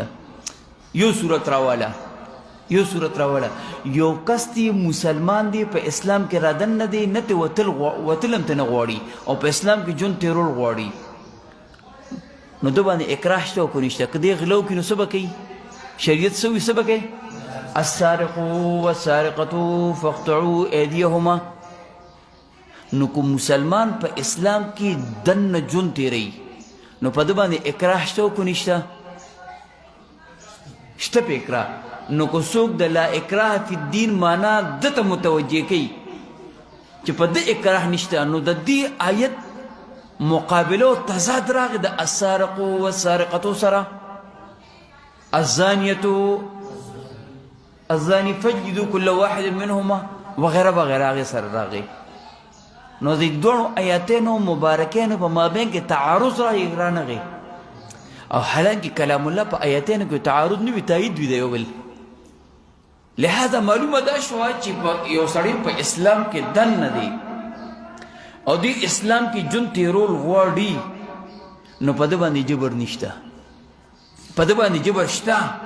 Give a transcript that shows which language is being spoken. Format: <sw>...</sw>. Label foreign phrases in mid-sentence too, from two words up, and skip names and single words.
<ps>یو صورت راواله، یو صورت راواله. یو کس دی مسلمان دی، په اسلام کې رادن نه دی، نه ته وتل هم ته نه غواړي او په اسلام کې ژوند تېرول غواړي. نو ده باندې اکراه شته او که نشته. که دی غلو کړي نو څه به کوي؟ شریعت څه وایي؟ څه به کوي؟</ps> <ar>السارق والسارقة فاقطعوا أيديهما.</ar> <ps>نو کو مسلمان په اسلام کې دننه ژوند تېروي نو په ده باندې اکراه شته او که نشته؟ شته په اکراه. نو که څوک د</ps> <ar>لا اکراه فی الدین</ar> <ps>معنا ده ته متوجه کوي چې په ده اکراه نشته، نو د دې آیت مقابله او تضاد راغی د</ps> <ar>السارق والسارقة</ar> <ps>سره.</ps> <ar>الزاني فجلدوا كل واحد منهما</ar> <ps>وغیره وغیره هغې سره راغی. نو د دوړو آیاتینو مبارکینو په مابین کې تعارض رانغی. او حالانکه کلام الله په آیاتینو کې تعارض نه وي، تایید وي د یو بل. لہذا معلومه دا شوه چې یو سړی په اسلام کې دننه دی او دی اسلام کې ژوند تېرول غواړي، نو په ده باندې جبر نشته، په ده باندې جبر شته.</ps>